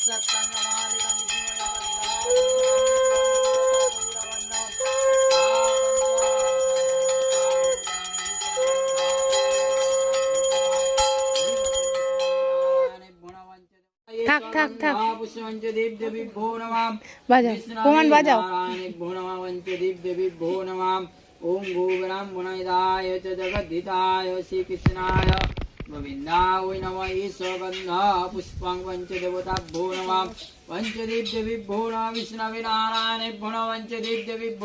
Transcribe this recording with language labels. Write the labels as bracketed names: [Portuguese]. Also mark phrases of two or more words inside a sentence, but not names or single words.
[Bangla] থাক থাক থাক [Sanskrit] पुष्पंच देव देवी भो नमः [Bangla] বাজাও প্রমাণ বাজাও [Sanskrit] भो नमः पंच देव देवी भो नमः ओम गो ब्राह्मणाय च जगद्धिताय श्री कृष्णाय गोविंदाय नमः ईश्वरगंधा पुष्पं पंच देवता भो नमः पंच देव देवी भो नमः विष्णवे नारायणे भो नमः पंच देव देवी भो